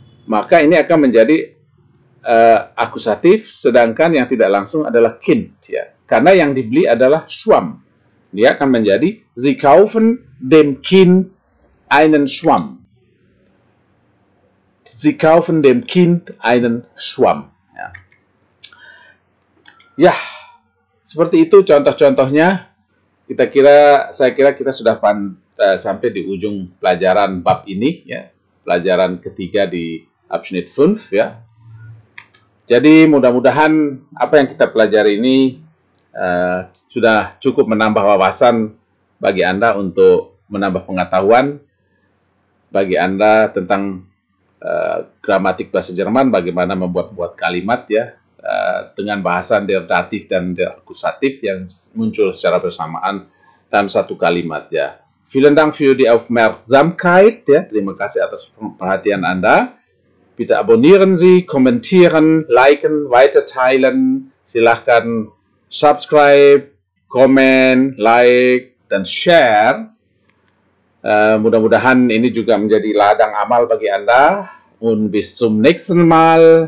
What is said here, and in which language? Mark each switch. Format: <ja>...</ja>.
<id>Maka ini akan menjadi akusatif, sedangkan yang tidak langsung adalah Kind. Ya. Karena yang dibeli adalah Schwamm. Dia akan menjadi</id> <de>Sie kaufen dem Kind einen Schwamm. Sie kaufen dem Kind einen Schwamm.</de> <id>Ya, ya seperti itu contoh-contohnya. Saya kira kita sudah sampai di ujung pelajaran bab ini, ya, pelajaran ketiga di Abschnitt 5. Ya. Jadi mudah-mudahan apa yang kita pelajari ini sudah cukup menambah wawasan bagi Anda untuk menambah pengetahuan bagi Anda tentang gramatik bahasa Jerman, bagaimana membuat kalimat, ya, dengan bahasan der Dativ dan der Akkusativ yang muncul secara bersamaan dalam satu kalimat. Ya.</id> <de>Vielen Dank für die Aufmerksamkeit.</de> <id>Ya. Terima kasih atas perhatian Anda.</id> <de>Bitte abonnieren Sie, kommentieren, liken, weiterteilen.</de> <id>Silahkan subscribe, komen, like, dan share. Mudah-mudahan ini juga menjadi ladang amal bagi Anda.</id> <de>Und bis zum nächsten Mal.</de>